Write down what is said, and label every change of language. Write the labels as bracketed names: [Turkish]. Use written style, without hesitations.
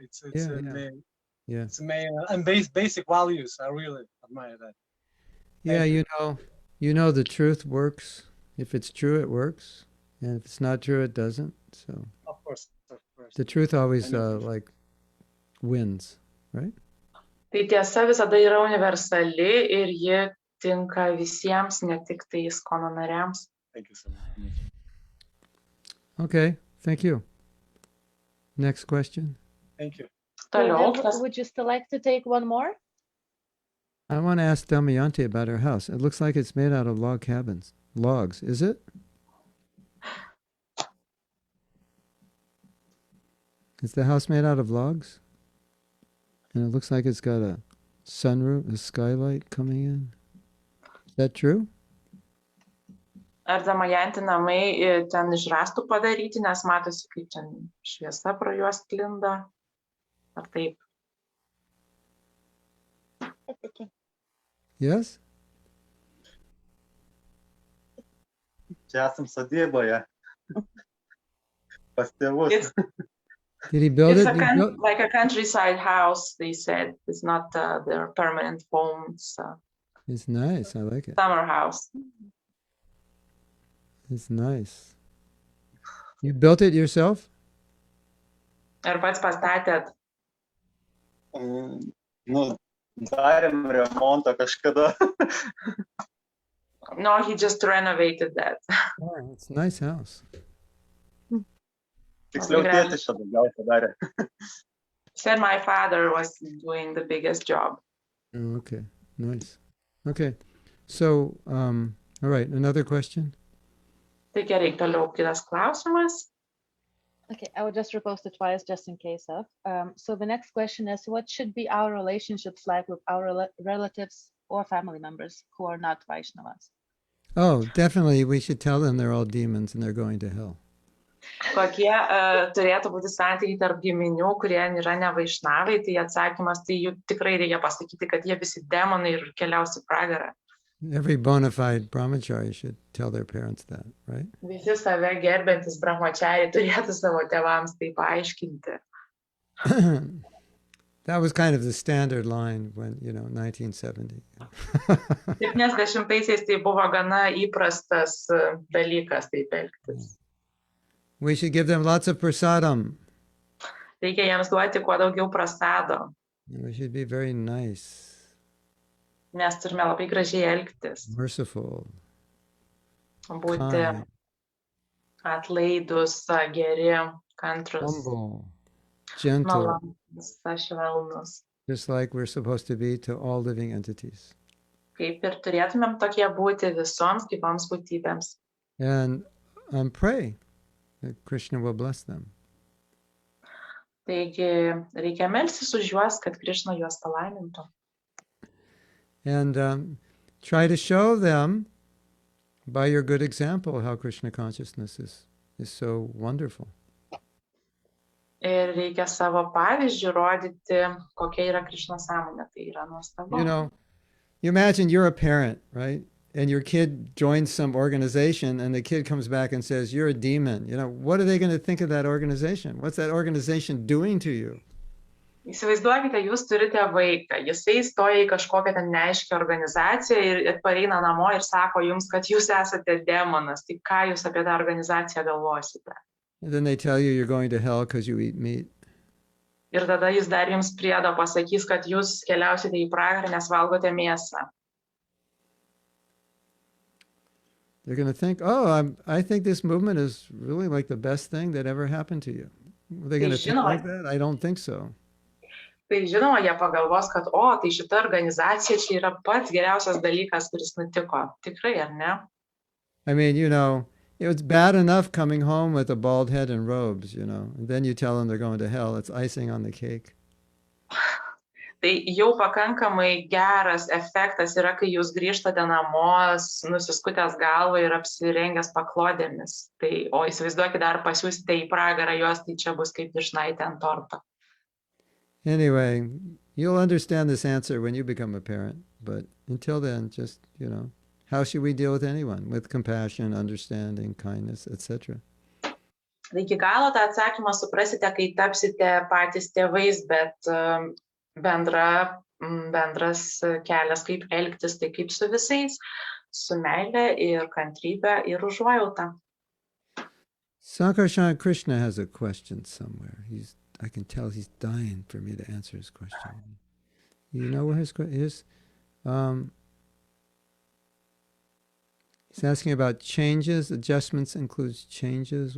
[English] It's main and basic values. I really admire that. Yeah, you know the truth works. If it's true, it works, and if it's not true, it doesn't. So Of course. the truth always like wins, right? [Lithuanian] Tai tiesa visada yra universali ir ji tinka visiems, ne tik tai ISKCON nariams. [English] Thank you so much. Okay, thank you. Next question. Thank you. [Lithuanian] Toliau, [English] Gurudev, would you still like to take one more? I want to ask Damayanti about her house. It looks like it's made out of log cabins. Logs, is it? Is the house made out of logs? And it looks like it's got a sunroof, a skylight coming in. Is that true? [Lithuanian] ar Damayanti namai ten iš rąstų padaryti, nes matosi, kaip ten šviesa pro juos sklinda. Ar taip? [English] Yes? [Lithuanian] Čia esam sodyboje. Pas tėvus. [English] Did he build It's it? like a countryside house, they said. It's not their permanent home. It's It's nice. I like it. summer house. It's nice. You built it yourself? [Lithuanian] Ar pats pastatėt? Nu, darėm remontą kažkada. [English] No, he just renovated that. Oh, it's a nice house. [Lithuanian] Tiksliau, tėtis čia daugiausia darė. [English] Said my father was doing the biggest job. Oh, okay. Nice. Okay. So, all right. Another question? [Lithuanian] Tai gerai, toliau kitas klausimas. [English] Okay, I will just repost it twice just in case of. So the next question is, what should be our relationships like with our relatives or family members who are not Vaishnavas? Oh, definitely. We should tell them they're all demons and they're going to hell. [Lithuanian] Kokie turėtų būti santykiai tarp giminių, kurie yra ne vaišnavai, tai atsakymas, tai jų tikrai reikia pasakyti, kad jie visi demonai ir keliaus į pragarą. [English] Every bona fide brahmachari should tell their parents that, right? [Lithuanian] Visi save gerbiantis brahmachariai turėtų savo tėvams tai paaiškinti. [English] That was kind of the standard line when, 1970. [Lithuanian] 70-aisiais tai buvo gana įprastas dalykas taip elgtis. [English] We should give them lots of prasadam. [Lithuanian] Reikia jiems duoti kuo daugiau prasado, [English] We should be very nice, [Lithuanian] nes turime labai gražiai elgtis, [English] merciful, [Lithuanian] būti [English] kind, [Lithuanian] atlaidus, geri, kantrus, [English] humble, gentle, [Lithuanian] malonūs, švelnūs. [English] just like we're supposed to be to all living entities. [Lithuanian] Kaip ir turėtumėm tokie būti visoms gyvoms būtybėms. [English] And pray that Krishna will bless them. [Lithuanian] Taigi reikia melstis už juos, kad Krišna juos palaimintų. [English] And try to show them by your good example how Krishna consciousness is so wonderful. [Lithuanian] Ir reikia savo pavyzdžių rodyti, kokia yra Krišna sąmonė. Tai yra nuostabu. [English] You imagine you're a parent, right? and your kid joins some organization and the kid comes back and says, you're a demon, what are they going to think of that organization? What's that organization doing to you? [Lithuanian] Įsivaizduokite, jūs turite vaiką, jisai įstoja į kažkokią ten neaiškią organizaciją ir pareina namo ir sako jums, kad jūs esate demonas. Tai ką jūs apie tą organizaciją galvosite? [English] And then they tell you you're going to hell because you eat meat. [Lithuanian] Ir tada jis dar jums priedo pasakys, kad jūs keliausite į pragarą, nes valgote mėsą. [English] They're going to think, oh, I think this movement is really like the best thing that ever happened to you. Are they going to think like that? I don't think so. [Lithuanian] Tai žinoma, jie pagalvos, kad, tai šita organizacija čia yra pats geriausias dalykas, kuris nutiko. Tikrai, ar ne? [English] I mean, it's bad enough coming home with a bald head and robes, and then you tell them they're going to hell. It's icing on the cake. [Lithuanian] Tai jau pakankamai geras efektas yra, kai jūs grįžtate namo, nusiskutęs galvą ir apsirengęs paklodėmis. O įsivaizduokit, dar pasiūsite į pragarą juos, tai čia bus kaip vyšnaitė ant torto. [English] Anyway, you'll understand this answer when you become a parent. But until then, just, how should we deal with anyone? With compassion, understanding, kindness, etc. [Lithuanian] Tai iki galo tą atsakymą suprasite, kai tapsite patys tėvais, bet bendras kelias, kaip elgtis, tai kaip su visais, su meile ir kantrybe ir užuojauta. [English] Sankarshan Krishna has a question somewhere. I can tell he's dying for me to answer his question. You know where his question is? He's asking about changes. Adjustments includes changes.